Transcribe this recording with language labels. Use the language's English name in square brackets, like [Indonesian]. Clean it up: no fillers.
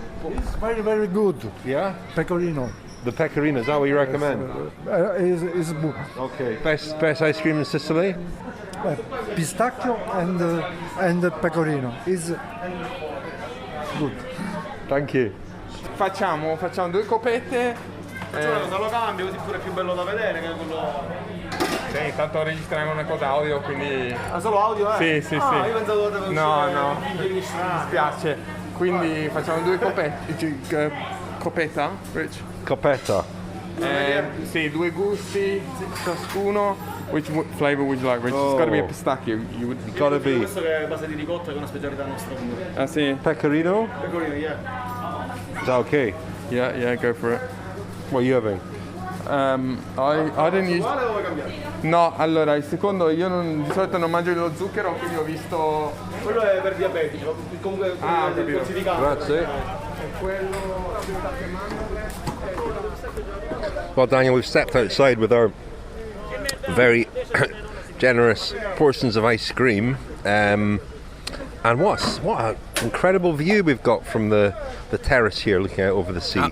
[English] It's very, very good. Yeah? Pecorino. The pecorino, is that what you recommend? Is good. Okay. Best ice cream in Sicily? Pistachio and pecorino is good. Thank you. [Italian] Facciamo 2 copette. Lo cambio così pure è più bello da vedere che quello. Sì, intanto registriamo una cosa audio, quindi... Ah, solo audio, Sì. Io pensavo che No, mi dispiace. Quindi facciamo 2 copette. Copetta, Rich? Coppetta. Sì, 2 gusti ciascuno. [English] Which flavor would you like, Rich? It's got to be a pistachio. It's got to be. [Italian] Questo che è base di ricotta, che è una specialità nostra. Ah, sì. Pecorino? [English] Pecorino, yeah. Is that okay? Yeah, go for it. What are you having? I didn't use... [Italian] No, allora, il secondo, io di solito non mangio lo zucchero, quindi ho visto... Quello è per diabetici, comunque è classificato. Grazie. E quello... [English] Well, Daniel, we've stepped outside with our very generous portions of ice cream. And what an incredible view we've got from the terrace here, looking out over the sea.